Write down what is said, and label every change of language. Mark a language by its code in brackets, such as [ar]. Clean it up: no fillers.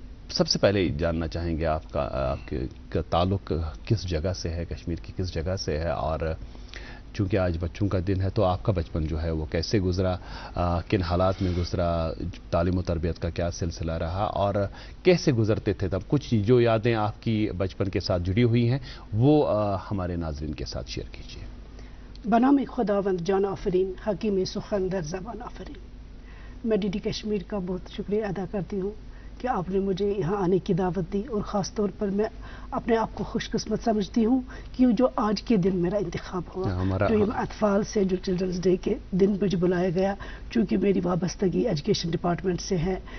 [ur] سب سے پہلے جاننا چاہیں گے آپ کا تعلق کس جگہ سے ہے، کشمیر کی کس جگہ سے ہے، اور چونکہ آج بچوں کا دن ہے تو آپ کا بچپن جو ہے وہ کیسے گزرا، کن حالات میں گزرا، تعلیم و تربیت کا کیا سلسلہ رہا، اور کیسے گزرتے تھے تب. کچھ جو یادیں آپ کی بچپن کے ساتھ جڑی ہوئی ہیں وہ ہمارے ناظرین کے ساتھ شیئر کیجیے. [fa] بنام خداوند جان آفرین، حکیم سخن در زبان آفرین. [ur] میں ڈی ڈی کشمیر کا بہت شکریہ ادا کرتی ہوں کہ آپ نے مجھے یہاں آنے کی دعوت دی، اور خاص طور پر میں اپنے آپ کو خوش قسمت سمجھتی ہوں کہ جو آج کے دن میرا انتخاب ہوا، جو اطفال سے جو چلڈرنز ڈے کے دن مجھے بلایا گیا، چونکہ میری وابستگی ایجوکیشن ڈپارٹمنٹ سے ہے.